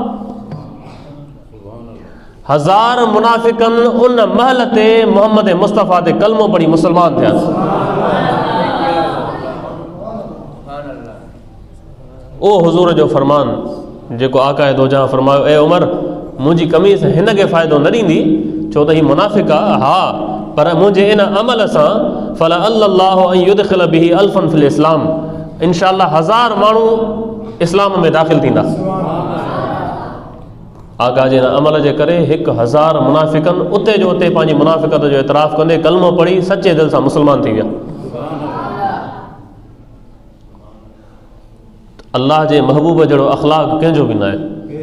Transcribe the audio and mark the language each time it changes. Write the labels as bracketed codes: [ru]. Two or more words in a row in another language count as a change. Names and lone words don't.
[sd] हज़ार मुनाफ़िकनि उन महल ते मोहम्मद मुस्तफ़ा ते कलमो पढ़ी मुस्लमान थिया। ओ हुज़ूर जो फरमान जेको [fa] آقای دو جهان [sd] फरमायो, ए उमर मुंहिंजी कमीज़ हिन खे फ़ाइदो न ॾींदी, छो त हीउ मुनाफ़िक़ आहे, हा, पर मुंहिंजे इन अमल सां [ar] فالله أن يدخل به ألفا في الإسلام, [sd] इंशाअल्लाह 1000 माण्हू इस्लाम में दाख़िल थींदा। आका जे अमल जे करे 1000 मुनाफ़िकनि उते जो उते पंहिंजी मुनाफ़िक़त जो इतराफ़ कंदे कलमो पढ़ी सचे दिलि सां मुस्लमान थी विया। अल्लाह जे महबूब जहिड़ो अख़लाक़ कंहिंजो बि न आहे।